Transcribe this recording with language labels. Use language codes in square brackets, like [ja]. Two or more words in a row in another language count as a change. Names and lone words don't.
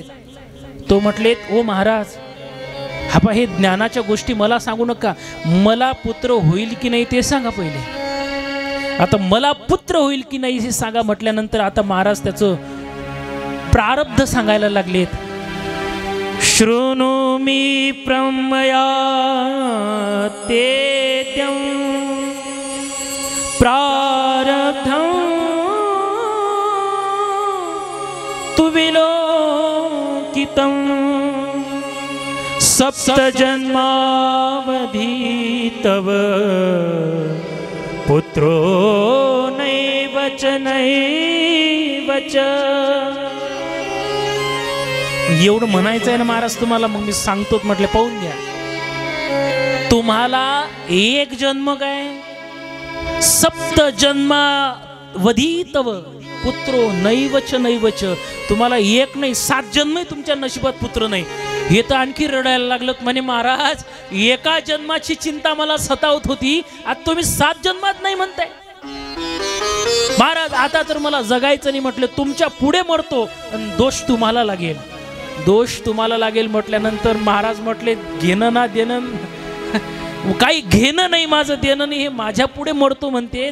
[mr] तो म्हटलेत, ओ महाराज हा पा, हे ज्ञानाच्या गोष्टी मला सांगू नका, मला पुत्र होईल की नाही ते सांगा पहिले. आता मला पुत्र होईल की नाही हे सांगा म्हटल्यानंतर आता महाराज त्याचं प्रारब्ध सांगायला लागलेत. [sa] शृणोमि प्रमया तेद्यं प्रारब्धं तु विलोकितं सप्त जन्मावधि तव पुत्रो नैव च नैव च. [mr] एवढं म्हणायचं आहे ना महाराज तुम्हाला, मग मी सांगतो म्हटले पाहून घ्या. तुम्हाला एक जन्म काय, [sa] सप्त जन्मावधी तव पुत्रो नैवच नैवच. [mr] तुम्हाला एक नाही 7 जन्म तुमच्या नशिबात पुत्र नाही. हे तर आणखी रडायला लागलं. म्हणे महाराज एका जन्माची चिंता मला सतावत होती, आता तुम्ही 7 जन्मात नाही म्हणताय. महाराज आता तर मला जगायचं नाही म्हटलं, तुमच्या पुढे मरतो आणि दोष तुम्हाला लागेल, दोष तुम्हाला लागेल म्हटल्यानंतर महाराज म्हटले, घेणं ना देणं काही घेणं नाही, माझं देणं नाही, हे माझ्या पुढे मरतो म्हणते.